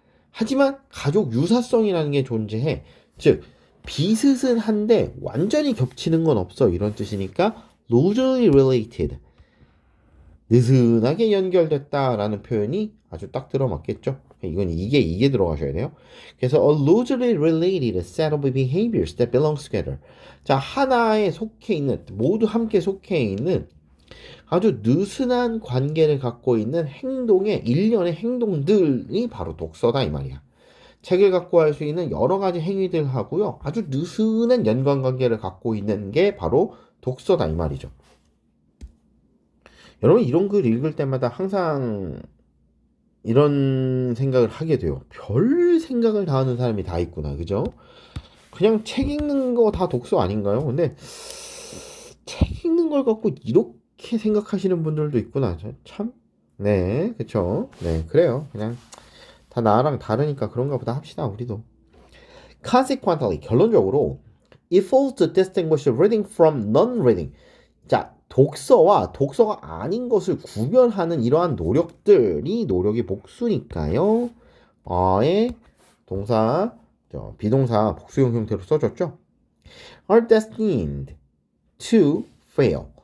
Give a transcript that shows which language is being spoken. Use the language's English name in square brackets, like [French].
[Korean] 하지만 가족 유사성이라는 게 존재해. 즉 비슷은 한데 완전히 겹치는 건 없어. 이런 뜻이니까 [English] loosely related. [Korean] 느슨하게 연결됐다라는 표현이 아주 딱 들어맞겠죠. 이건 이게 들어가셔야 돼요. 그래서 [English] a loosely related set of behaviors that belongs together. [Korean] 자, 하나에 속해 있는 모두 함께 속해 있는 아주 느슨한 관계를 갖고 있는 일련의 행동들이 바로 독서다 이 말이야. 책을 갖고 할 수 있는 여러 가지 행위들하고요. 아주 느슨한 연관관계를 갖고 있는 게 바로 독서다 이 말이죠. 여러분 이런 글 읽을 때마다 항상 이런 생각을 하게 돼요. 별 생각을 다 하는 사람이 다 있구나. 그죠? 그냥 책 읽는 거 다 독서 아닌가요? 근데 책 읽는 걸 갖고 이렇게 생각하시는 분들도 있구나. 참. 네, 그쵸. 네, 그래요. 그냥 다 나랑 다르니까 그런가 보다 합시다, 우리도. [English] Consequently, [Korean] 결론적으로 [English] it falls to distinguish reading from non-reading. [Korean] 자, 독서와 독서가 아닌 것을 구별하는 이러한 노력이 복수니까요. 어의 동사, 비동사 복수형 형태로 써줬죠. [English] are destined to fail.